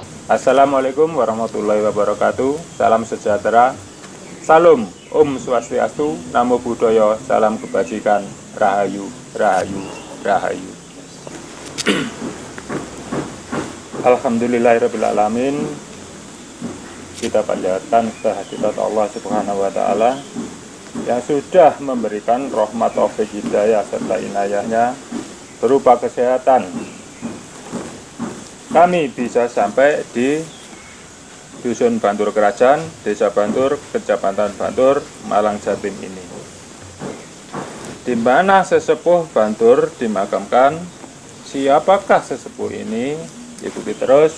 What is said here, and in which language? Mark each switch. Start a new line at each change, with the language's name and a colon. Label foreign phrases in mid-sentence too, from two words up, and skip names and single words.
Arabic: السلام عليكم ورحمة الله وبركاته.
Indonesian: Salam sejahtera. Salam Om Swastiastu,
Pali: Namo Buddhaya,
Indonesian: salam kebajikan, Rahayu, Rahayu, Rahayu.
Arabic: الحمد لله رب العالمين.
Indonesian: Kita panjatkan kehadirat Allah
Arabic: سبحانه وتعالى
Indonesian: yang sudah memberikan rahmat taufik hidayah serta inayahnya berupa kesehatan. Kami bisa sampai di Dusun Bantur Kerajaan, Desa Bantur, Kecamatan Bantur, Malang Jatim ini, di mana sesepuh Bantur dimakamkan. Siapakah sesepuh ini? Ikuti terus.